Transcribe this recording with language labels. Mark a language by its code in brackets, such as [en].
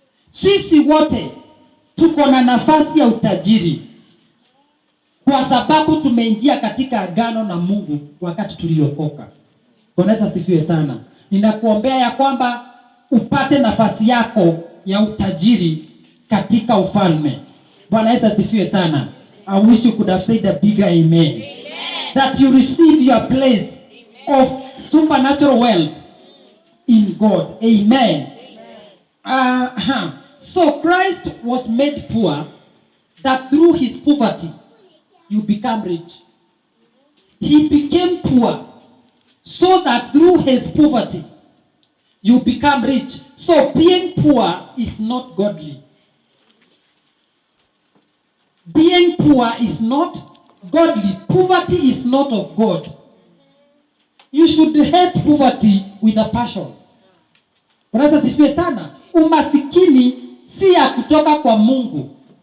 [sw] Sisi wote tuko na nafasi ya utajiri kwa sababu tumeingia katika agano na Mungu wakati tuliokoka. Bwana asifiwe sana. Ninakuombea ya kwamba upate nafasi yako ya utajiri katika ufalme. Bwana Yesu asifiwe sana. [en] I wish you could have said a bigger amen. Amen. That you receive your place, amen, of supernatural wealth in God. Amen. Amen. So Christ was made poor that through his poverty you become rich. He became poor so that through his poverty you become rich. So being poor is not godly. Being poor is not godly. Poverty is not of God. You should hate poverty with a passion. [sw] Bwana asifiwe sana. Umasikini si ya kutoka kwa Mungu.